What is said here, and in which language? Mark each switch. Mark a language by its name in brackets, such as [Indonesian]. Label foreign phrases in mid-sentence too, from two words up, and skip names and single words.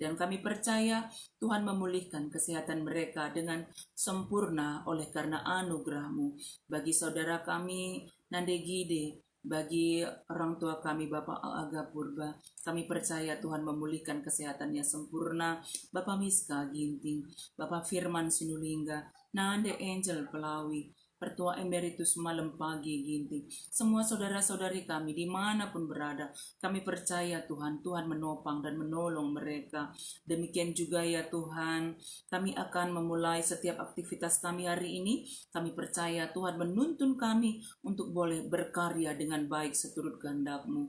[Indonesian] Dan kami percaya Tuhan memulihkan kesehatan mereka dengan sempurna oleh karena anugerah-Mu. Bagi saudara kami Nande Gide, bagi orang tua kami Bapak Aga Purba, kami percaya Tuhan memulihkan kesehatannya sempurna. Bapak Miska Ginting, Bapak Firman Sinulingga, Nande Angel Pelawi, Pertua Emeritus Malam Pagi Ginting, semua saudara-saudari kami dimanapun berada, kami percaya Tuhan, Tuhan menopang dan menolong mereka. Demikian juga ya Tuhan, kami akan memulai setiap aktivitas kami hari ini. Kami percaya Tuhan menuntun kami untuk boleh berkarya dengan baik seturut kehendak-Mu.